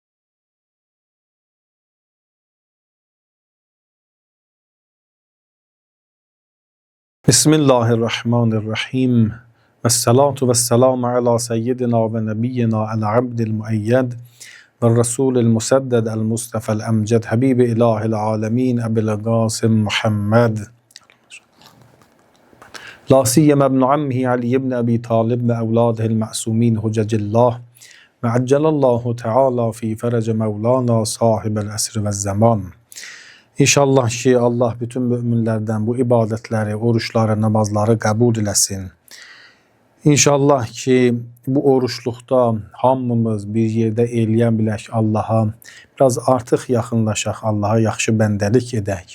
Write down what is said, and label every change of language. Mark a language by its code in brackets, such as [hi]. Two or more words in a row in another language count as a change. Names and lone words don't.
[ar] بسم الله الرحمن الرحیم و الصلاة و السلام علی سیدنا و نبینا العبد المؤید و الرسول المسدد المصطفى الامجد حبیب اله العالمین ابی القاسم محمد لا سیما ابن عمه علی ابن ابی طالب و اولاده المعصومین حجج الله و عجل الله تعالی فی فرج مولانا صاحب العصر و الزمان. [az] İnşallah ki Allah bütün müminlerden bu ibadetleri, oruçları, namazları kabul eləsin. İnşallah ki bu oruçluqda hamımız bir yerdə eləyən bilək Allaha, biraz artıq yaxınlaşaq, Allaha yaxşı bəndəlik edək.